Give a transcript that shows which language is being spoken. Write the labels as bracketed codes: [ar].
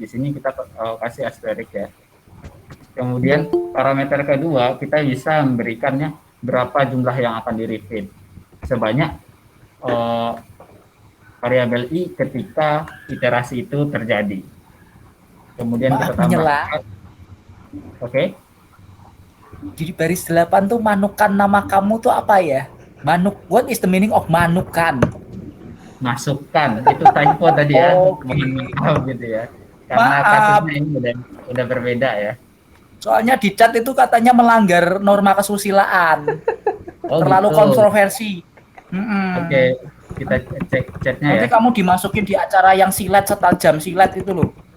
[id] Di sini kita kasih asterisk ya. Kemudian parameter kedua, kita bisa memberikannya berapa jumlah yang akan di repeat. Sebanyak variabel i ketika iterasi itu terjadi. Kemudian kita tambahkan. Oke. Di baris 8 tuh manukan nama kamu tuh apa ya? [en] What is the meaning of manukan? [id] Masukkan, itu typo tadi ya. Mohon gitu ya. Karena kasusnya ini udah berbeda ya. Soalnya di chat itu katanya melanggar norma kesusilaan. Terlalu gitu. kontroversi. Oke, kita cek chatnya ya. Nanti kamu dimasukin di acara yang silet setajam silet itu loh.